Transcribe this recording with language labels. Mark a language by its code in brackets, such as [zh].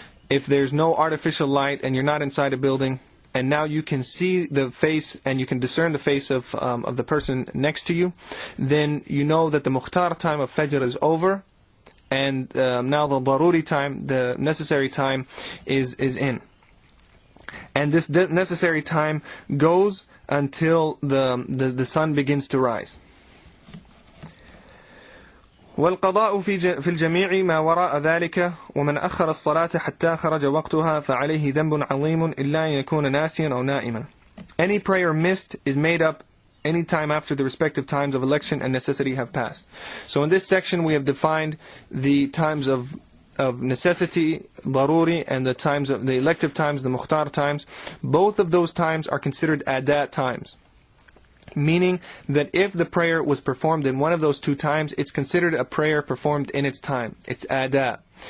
[en] If there's no artificial light and you're not inside a building, and now you can see the face and you can discern the face of the person next to you, then you know that the Mukhtar time of Fajr is over, and now the Daruri time, the necessary time, is in. And this necessary time goes until the sun begins to rise. [ar] والقضاء في الجميع ما وراء ذلك ومن أخر الصلاة حتى خرج وقتها فعليه ذنب عظيم إلا أن يكون ناسيا أو نائما. [en] Any prayer missed is made up any time after the respective times of election and necessity have passed. So in this section we have defined the times of necessity, daruri, and the times of the elective times, the mukhtar times. Both of those times are considered adat times, meaning that if the prayer was performed in one of those two times, it's considered a prayer performed in its time. It's adat.